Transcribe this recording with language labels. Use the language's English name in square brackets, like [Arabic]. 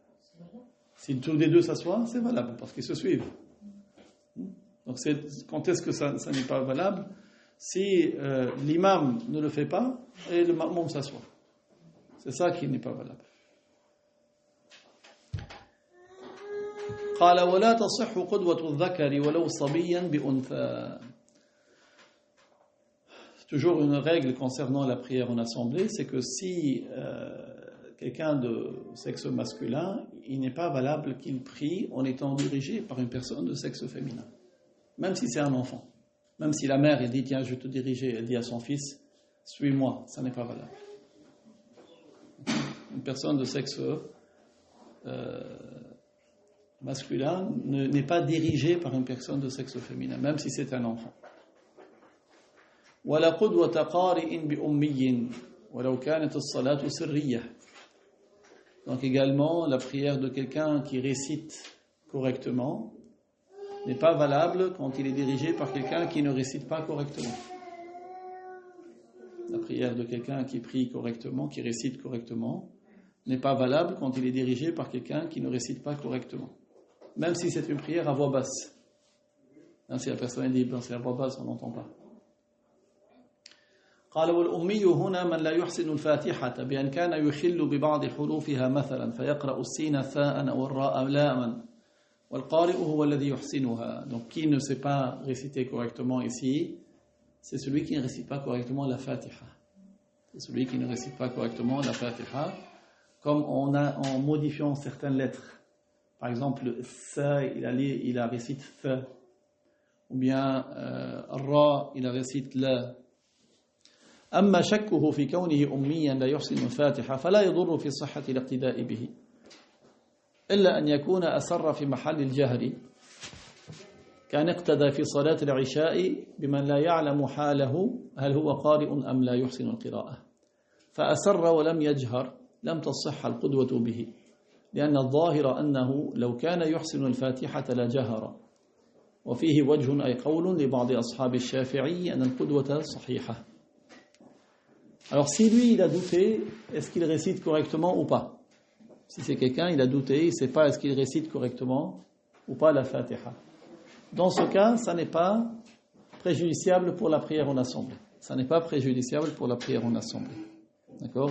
[French] C'est valable. Si tous les deux s'assoient, c'est valable parce qu'ils se suivent. Donc quand est-ce que ça n'est pas valable? Si l'imam ne le fait pas et le ma'moum s'assoit. C'est ça qui n'est pas valable. [Arabic] قال ولا تصح قدوة الذكر ولو صبيا بأنثى. [French] Toujours une règle concernant la prière en assemblée, c'est que si quelqu'un de sexe masculin, il n'est pas valable qu'il prie en étant dirigé par une personne de sexe féminin. Même si c'est un enfant. Même si la mère elle dit tiens je vais te diriger, elle dit à son fils suis-moi, ça n'est pas valable. Une personne de sexe masculin n'est pas dirigée par une personne de sexe féminin, même si c'est un enfant. [Arabic] ولا قدوة قارئ بأمي ولو كانت الصلاة سرية. [French] Donc également la prière de quelqu'un qui récite correctement n'est pas valable quand il est dirigé par quelqu'un qui ne récite pas correctement. La prière de quelqu'un qui prie correctement, qui récite correctement, n'est pas valable quand il est dirigé par quelqu'un qui ne récite pas correctement. Même si c'est une prière à voix basse. Si la personne dit, c'est à voix basse, on n'entend pas. [Arabic] قال والأمي هنا من لا يحسن الفاتحة بأن كان يخل ببعض حروفها مثلا فيقرأ السين ثاء أو الراء لاما والقارئ هو الذي يحسنها. [French] Donc qui ne sait pas réciter correctement ici, c'est celui qui ne récite pas correctement la Fatiha. C'est celui qui ne récite pas correctement la Fatiha, comme en modifiant certaines lettres. Par exemple, sa, il a récite fa, ou bien ra, il a récite la. [Arabic] أما شكه في كونه أميا لا يحسن الفاتحة فلا يضر في صحة الاقتداء به إلا أن يكون أسر في محل الجهر كان اقتدى في صلاة العشاء بمن لا يعلم حاله هل هو قارئ أم لا يحسن القراءة فأسر ولم يجهر لم تصح القدوة به لأن الظاهر أنه لو كان يحسن الفاتحة لجهر وفيه وجه أي قول لبعض أصحاب الشافعي أن القدوة صحيحة. [French] Alors si lui il a douté, est-ce qu'il récite correctement ou pas? Si c'est quelqu'un, il a douté, il ne sait pas est-ce qu'il récite correctement ou pas la Fatiha. Dans ce cas, ça n'est pas préjudiciable pour la prière en assemblée. Ça n'est pas préjudiciable pour la prière en assemblée. D'accord?